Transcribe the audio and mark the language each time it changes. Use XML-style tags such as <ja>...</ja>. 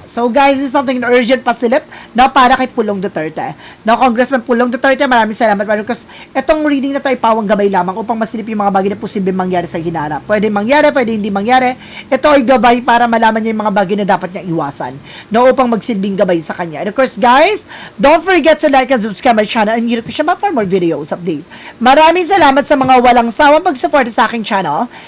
<en>So guys, this is something urgent</en> <tl>pasilip na para kay</tl> <en>Pulong Duterte.</en> <tl>No, Congressman Pulong Duterte, maraming salamat. Because itong reading na to ay pawang gabay lamang upang masilip yung mga bagay na posibleng mangyari sa hinarap. Pwede mangyari, pwede hindi mangyari. Ito ay gabay para malaman niya yung mga bagay na dapat niyang iwasan. No, upang magsilbing gabay sa kanya.</tl> <en>And of course, guys, don't forget to like and subscribe my channel and hit siya for more videos update.</en> <tl>Maraming salamat sa mga walang sawang pag-support sa aking channel.</tl>